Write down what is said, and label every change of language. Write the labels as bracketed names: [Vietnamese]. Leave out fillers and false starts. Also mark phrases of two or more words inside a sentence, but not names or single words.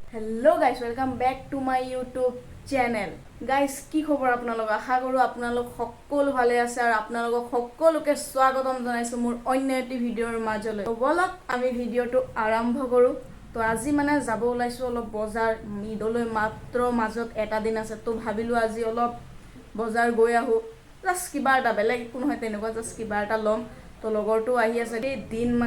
[English] Hello guys welcome back to my YouTube channel guys [Assamese] কি খবৰ আপোনালোক আশা কৰো আপোনালোক সকলো ভালে আছে আৰু আপোনালোক সকলোকে স্বাগতম জনাইছো মোৰ অন্য এটি ভিডিঅৰ মাজলৈ তো বলক আমি ভিডিঅটো আৰম্ভ কৰো তো আজি মানে যাব ওলাইছো অলপ বজাৰ ঈদলৈ মাত্ৰ মাজত এটা দিন আছে তো ভাবিলো আজি অলপ বজাৰ গৈ আহো জাস্ট কিবা এটা বেলেগ কোনো হয় তেনেকুৱা জাস্ট কিবা এটা লম তো লগৰটো আহি আছে এই দিন মানে